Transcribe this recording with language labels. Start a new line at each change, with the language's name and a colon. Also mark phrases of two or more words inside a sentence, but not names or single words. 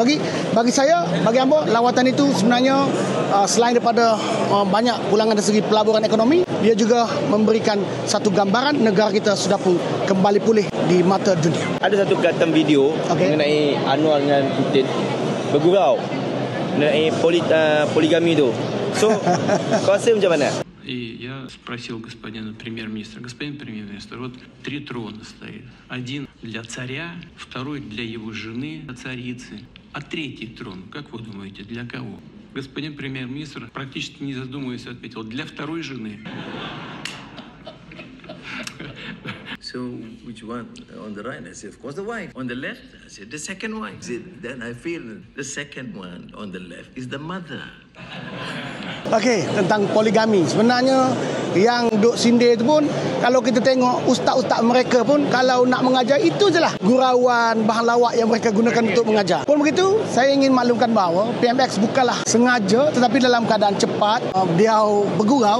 Malay: Bagi saya, bagi hamba, lawatan itu sebenarnya selain daripada banyak pulangan dari segi pelaburan ekonomi, dia juga memberikan satu gambaran negara kita sudah pun kembali pulih di mata dunia. Ada satu kata video mengenai Anwar dengan Putin bergurau mengenai poligami tu. So, kau rasa macam mana?
Russian: И я спросил господина премьер-министра: господин премьер-министр, вот 3 трона стоит. Один для царя, второй для его жены, царицы. А 3-й трон, как вы думаете, для кого? Господин премьер-министр, практически не задумываясь, ответил: для второй жены.
English: So, which one on the right? I said, of course, the wife. On the left, I said, the second wife. Then I feel the second one on the left is the mother.
Malay: Okey, tentang poligami. Sebenarnya yang duk sindir itu pun, kalau kita tengok ustaz-ustaz mereka pun kalau nak mengajar, itu je lah gurauan, bahan lawak yang mereka gunakan untuk mengajar. Pun begitu, saya ingin maklumkan bahawa PMX bukanlah sengaja, tetapi dalam keadaan cepat dia bergurau.